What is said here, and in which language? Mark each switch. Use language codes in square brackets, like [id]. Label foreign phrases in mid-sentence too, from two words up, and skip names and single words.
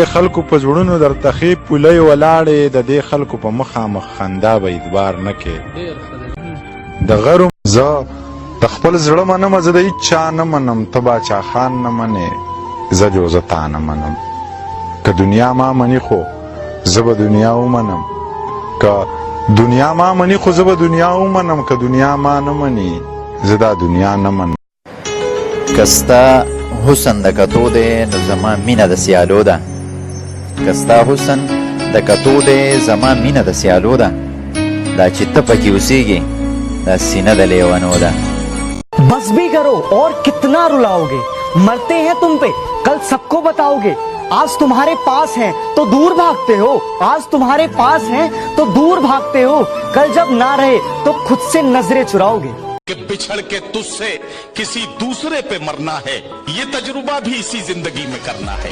[ps] خلکو په زړونو درته ښې پولۍ ولاړې د دې خلکو په مخامخ خندا به اعتبار نه کې د غرو زه د خپل زړه منمه زه د هېڅ چا نه منم ته باچا خان نه منې زه جو زه تا نه منم که دنیا ما مني خو زه به دنیا ومنم که دنیا ما مني خو زه به دنیا ومنم که دنیا ما نه مني زه دا دنیا نه منم که ستا حسن د کتو دی نو زما مینه د سیالو ده که ستا حسن د کتو دی زما مینه د سیالو ده دا چې ته پکې اوسېږې دا سینه د لیونو ده [hi] बस भी करो, और कितना रुलाओगे? मरते हैं तुम पे, कल सबको बताओगे। आज तुम्हारे पास हैं तो दूर भागते हो, आज तुम्हारे पास हैं तो दूर भागते हो, कल जब ना रहे तो खुद से नजरें चुराओगे। कि बिछड़ के तुझसे किसी दूसरे पे मरना है, ये तजुर्बा भी इसी जिंदगी में करना है।